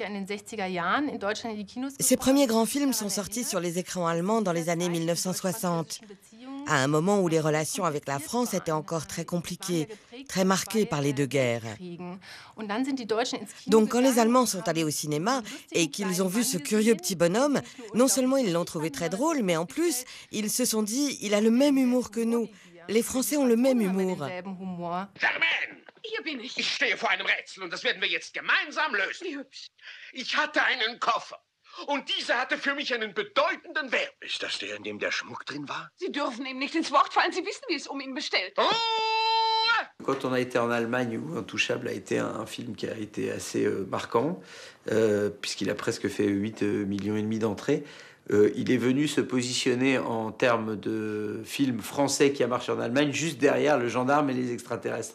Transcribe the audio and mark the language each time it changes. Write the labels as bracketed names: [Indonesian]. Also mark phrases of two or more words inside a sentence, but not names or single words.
[French] Ses premiers grands films sont sortis sur les écrans allemands dans les années 1960, à un moment où les relations avec la France étaient encore très compliquées, très marquées par les deux guerres. Donc quand les Allemands sont allés au cinéma et qu'ils ont vu ce curieux petit bonhomme, non seulement ils l'ont trouvé très drôle, mais en plus, ils se sont dit, il a le même humour que nous. Les Français ont le même humour. [German] Hier bin ich. Ich stehe vor einem Rätsel und das werden wir jetzt gemeinsam lösen. Wie hübsch. Ich hatte einen Koffer und dieser hatte für mich einen bedeutenden Wert. Ist das der, in dem der Schmuck drin war? Sie dürfen ihm nicht ins Wort fallen. Sie wissen, wie es ihn bestellt. [French] Quand on a été en Allemagne, où Intouchable a été un film qui a été assez marquant, puisqu'il a presque fait 8,5 millions d'entrées, il est venu se positionner en termes de film français qui a marché en Allemagne, juste derrière Le Gendarme et les Extraterrestres.